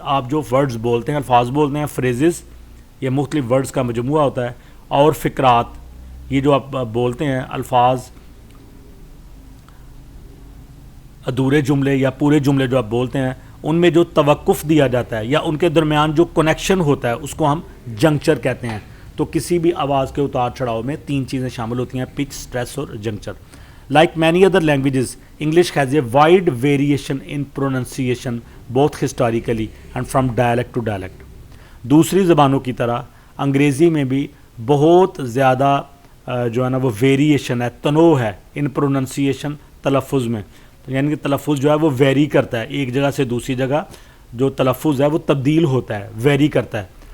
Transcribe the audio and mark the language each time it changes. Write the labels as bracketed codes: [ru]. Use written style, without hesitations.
[ur] آپ جو ورڈز بولتے ہیں، الفاظ بولتے ہیں، فریزز یہ مختلف ورڈز کا مجموعہ ہوتا ہے، اور فقرات یہ جو آپ بولتے ہیں، الفاظ، ادھورے جملے یا پورے جملے جو آپ بولتے ہیں، ان میں جو توقف دیا جاتا ہے یا ان کے درمیان جو کنیکشن ہوتا ہے اس کو ہم جنکچر کہتے ہیں. تو کسی بھی آواز کے اتار چڑھاؤ میں 3 چیزیں شامل ہوتی ہیں: پچ، اسٹریس اور juncture. [en] Like many other languages, English has a wide variation in pronunciation both historically and from dialect to dialect. [ur] دوسری زبانوں کی طرح انگریزی میں بھی بہت زیادہ جو ہے نا وہ ویریشن ہے، تنوع ہے [en] in pronunciation, [ur] تلفظ میں. یعنی کہ تلفظ جو ہے وہ ویری کرتا ہے، ایک جگہ سے دوسری جگہ جو تلفظ ہے وہ تبدیل ہوتا ہے، ویری کرتا ہے.